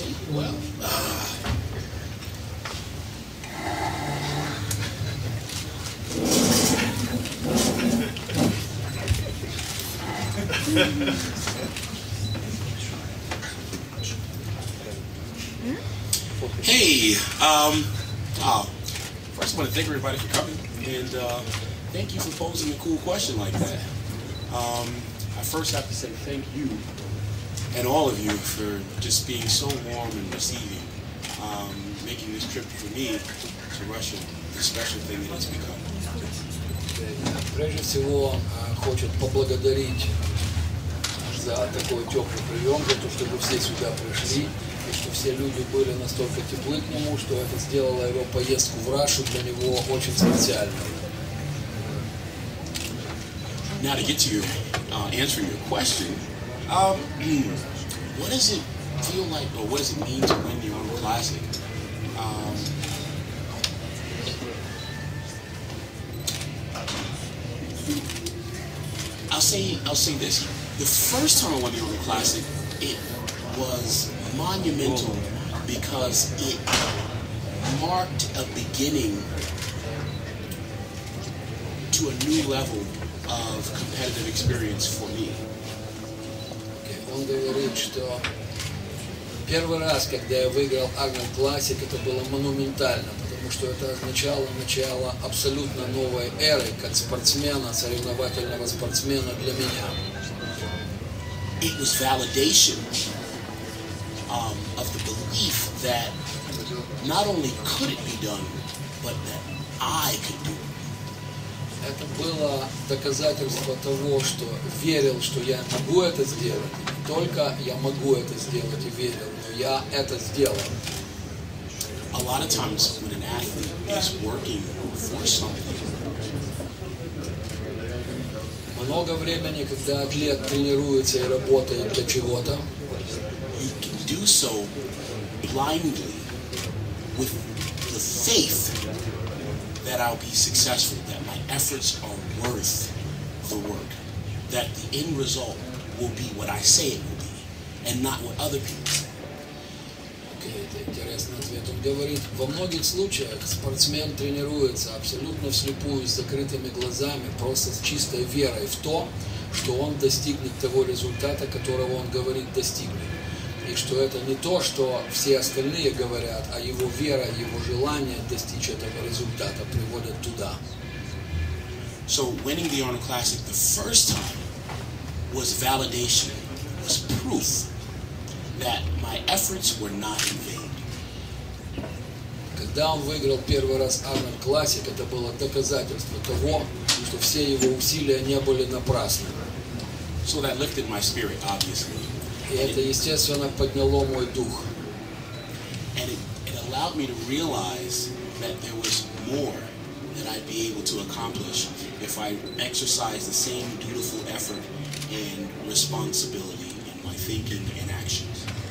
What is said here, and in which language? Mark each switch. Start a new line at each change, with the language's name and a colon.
English: Well, hey, first I want to thank everybody for coming, and thank you for posing a cool question like that. I first have to say thank you and all of you for just being so warm and receiving, making this trip for me to Russia the special thing that it's become.
Russian: Прежде всего, хочет поблагодарить за такой теплый прием, за то, что вы все сюда пришли, и что все люди были настолько теплы к нему, что это сделало его поездку в Рашу для него очень специальной.
English: Now to get to your answering your question, what does it feel like, or what does it mean to win the Arnold Classic? I'll say this. The first time I won the Arnold Classic, it was monumental because it marked a beginning to a new level of competitive experience for me.
Russian: Он говорит, что первый раз, когда я выиграл Arnold Classic, это было монументально, потому что это означало начало абсолютно новой эры, как спортсмена, соревновательного спортсмена для меня.
English: It was validation of the belief that not only could it be done, but that I could do it.
Russian: Это было доказательство того, что верил, что я могу это сделать. Не только я могу это сделать и верил, но я это сделал.
English: A lot of times when an athlete is working for something,
Russian: много времени, когда атлет тренируется и работает для чего-то,
English: you can do so blindly with the faith that I'll be successful, that my efforts are worth the work, that the end result will be what I say it will be, and not what other people say.
Russian: Окей, это интересный ответ. Он говорит, во многих случаях спортсмен тренируется абсолютно вслепую, с закрытыми глазами, просто с чистой верой в то, что он достигнет того результата, которого он говорит достигнет. И что это не то, что все остальные говорят, а его вера, его желание достичь этого результата приводят туда.
English: So winning the Arnold Classic the first time was validation, was proof that my efforts were not in vain.
Russian: Когда он выиграл первый раз Arnold Classic, это было доказательство того, что все его усилия не были напрасны.
English: So that lifted my spirit, obviously.
Russian: И это, естественно, подняло мой дух.
English: And it allowed me to realize that there was more that I'd be able to accomplish if I exercised the same dutiful effort and responsibility in my thinking and actions.